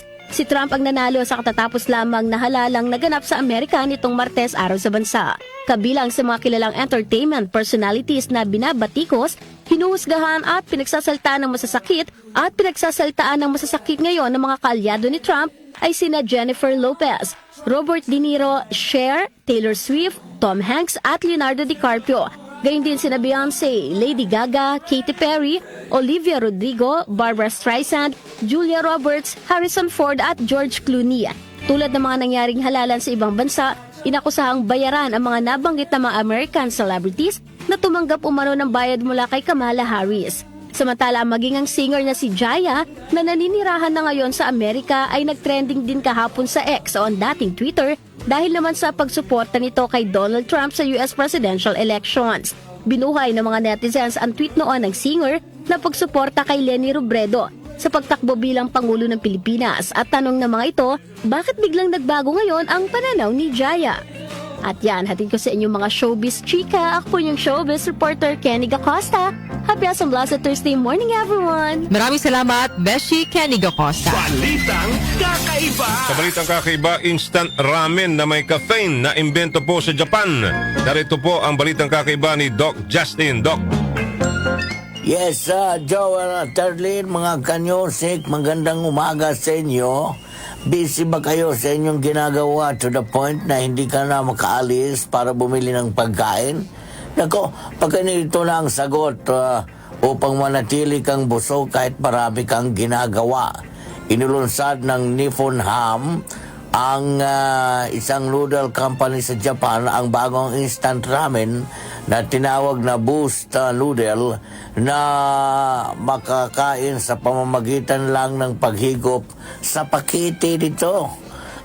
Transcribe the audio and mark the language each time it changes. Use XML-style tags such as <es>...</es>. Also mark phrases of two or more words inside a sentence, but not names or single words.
<tl>Si Trump ang nanalo sa katatapos lamang na halalang naganap sa Amerika nitong Martes araw sa bansa. Kabilang sa mga kilalang</tl> <en>entertainment personalities</en> <tl>na binabatikos, hinuhusgahan at pinagsasaltaan ng masasakit ngayon ng mga kaalyado ni Trump ay sina Jennifer Lopez, Robert De Niro, Cher, Taylor Swift, Tom Hanks at Leonardo DiCaprio. Gayun din sina Beyonce, Lady Gaga, Katy Perry, Olivia Rodrigo, Barbara Streisand, Julia Roberts, Harrison Ford at George Clooney. Tulad ng mga nangyaring halalan sa ibang bansa, inakusahang bayaran ang mga nabanggit na mga</tl> <en>American celebrities</en> <tl>na tumanggap umano ng bayad mula kay Kamala Harris. Samantala, maging ang singer na si Jaya na naninirahan na ngayon sa Amerika ay nagtrending din kahapon sa X o ang dating Twitter dahil naman sa pagsuporta nito kay Donald Trump sa</tl> <en>US presidential elections.</en> <tl>Binuhay ng mga netizens ang tweet noon ng singer na pagsuporta kay Leni Robredo sa pagtakbo bilang Pangulo ng Pilipinas at tanong ng mga ito, bakit biglang nagbago ngayon ang pananaw ni Jaya? At yan, hatid ko sa inyong mga showbiz chika. Ako po yung</tl> <en>showbiz reporter</en> <tl>Kenny Acosta.</tl> <en>Happy as a blessed Thursday morning, everyone!</en> <tl>Maraming salamat, Beshi Kenny Acosta. Balitang kakaiba. Sa balitang kakaiba,</tl> <en>instant ramen</en> <tl>na may caffeine na imbento po sa Japan. Narito po ang balitang kakaiba ni Doc Justin. Doc. Yes, Joel at Terlin, mga kanyosik, magandang umaga sa inyo. Busy ba kayo sa inyong ginagawa</tl> <en>to the point</en> <tl>na hindi ka na makaalis para bumili ng pagkain? Nako, pagkanito na ang sagot upang manatili kang busog kahit marami kang ginagawa. Inulunsad ng Nippon Ham, ang isang noodle company sa Japan, ang bagong</tl> <en>instant ramen</en> <tl>na tinawag na Boost Noodle na makakain sa pamamagitan lang ng paghigop sa pakete nito.</tl>